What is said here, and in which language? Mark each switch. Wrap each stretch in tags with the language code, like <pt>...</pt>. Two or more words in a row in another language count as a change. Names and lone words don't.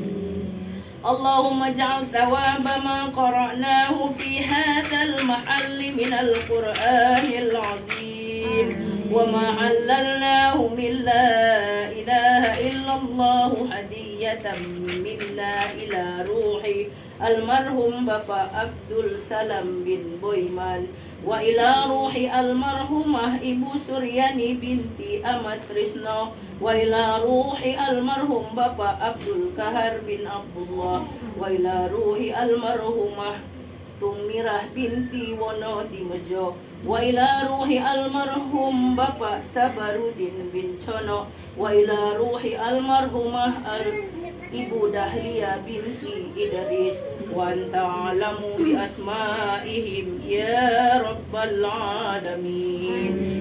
<ar>اللهم اجعل ثواب ما قرأناه في هذا المحل من القرآن العظيم وما عللناه من لا إله إلا الله هدية منا إلى روح المرحوم Bapak Abdul Salam bin Boyman, وإلى روح المرحومة Ibu Suryani binti Ahmad Trisno, وإلى روح المرحوم Bapak Abdul Kahar بن Abdullah، وإلى روح المرحومة Tumirah بنت Wono Dimojo، وإلى روح المرحوم Bapak Sabarudin بن Cono، وإلى روح المرحومة Ibu Dahlia بنت Idris، وأنت أعلم بأسمائهم يا رب العالمين.</ar>